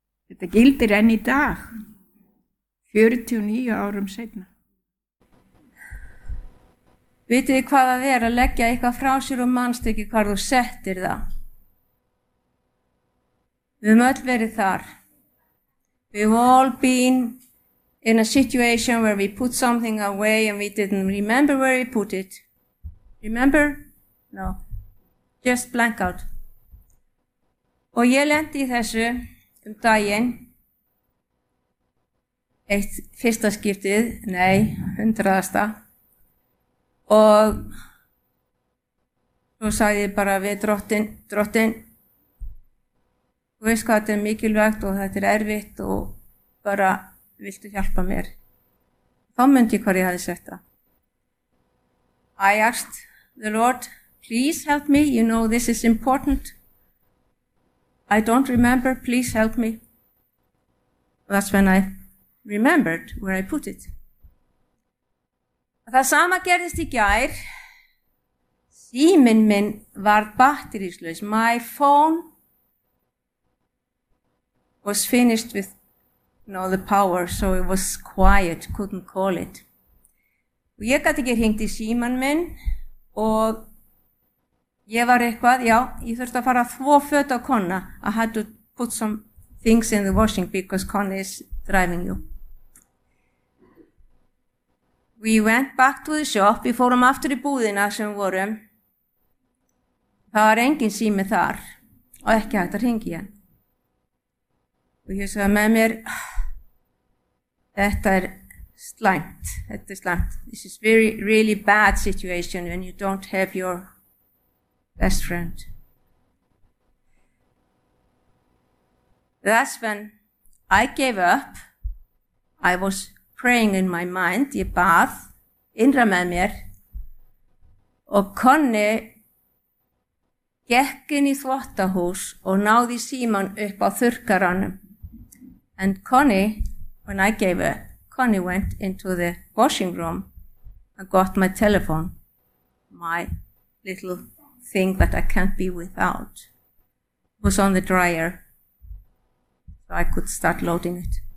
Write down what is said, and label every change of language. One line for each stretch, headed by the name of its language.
Icelandic: Þetta gildir enn í dag, 49 árum seinna. Vitið þið hvað það er að leggja eitthvað frá sér og manst ekki hvar þú settir það? Við höfum öll verið þar.
English: We've all been in a situation where we put something away and we didn't remember where we put it. Remember? No. Just blank out.
Icelandic: Og ég lenti í þessu daginn. Eitt fyrsta skiptið, nei, hundraðasta. Og svo sagði ég bara við drottinn. Þú veist hvað þetta er mikilvægt og þetta er erfitt og bara viltu hjálpa mér. Þá myndi ég hvar ég hafði sett það.
English: I asked the Lord, please help me, you know this is important. I don't remember, please help me. That's when I remembered where I put it.
Icelandic: Það sama gerðist í gær. Síminn minn var batterislaus.
English: My phone was finished with, you know, the power, so it was quiet, couldn't call it.
Icelandic: Og ég gat ekki hringt í símann minn og ég var eitthvað, já, ég þurfti að fara þvo föt á kona.
English: I had to put some things in the washing because kona is driving you. We went back to the shop,
Icelandic: við fórum aftur í búðina sem við vorum. Það var engin sími þar og ekki hægt að hringi henn. Og ég sagði með mér, þetta er slæmt, þetta er slæmt.
English: This is very, really bad situation when you don't have your best friend. That's when I gave up. I was praying in my mind,
Icelandic: ég bað, innra með mér og konni gekk inn í þvottahús og náði síman upp á þurrkaranum.
English: And Connie, when I gave her, Connie went into the washing room and got my telephone, my little thing that I can't be without. It was on the dryer, so I could start loading it.